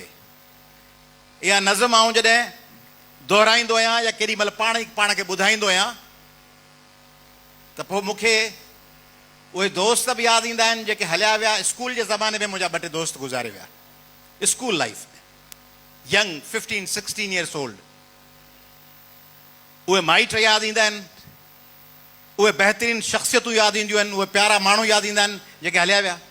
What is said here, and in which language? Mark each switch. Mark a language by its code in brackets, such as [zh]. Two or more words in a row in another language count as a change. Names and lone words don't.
[sd] इहा नज़म आऊं जॾहिं दोहिराईंदो आहियां या केॾी महिल पाण ई पाण खे ॿुधाईंदो आहियां त पोइ मूंखे उहे दोस्त बि यादि ईंदा आहिनि जेके हलिया विया। स्कूल जे ज़माने में मुंहिंजा 2 टे दोस्त गुज़ारे विया, [en] school life [sd] में, [en] यंग 15-16 years old। [sd] उहे माइट यादि ईंदा आहिनि, उहे बहितरीन शख़्सियतूं यादि ईंदियूं आहिनि, उहे प्यारा माण्हू यादि ईंदा आहिनि जेके हलिया विया।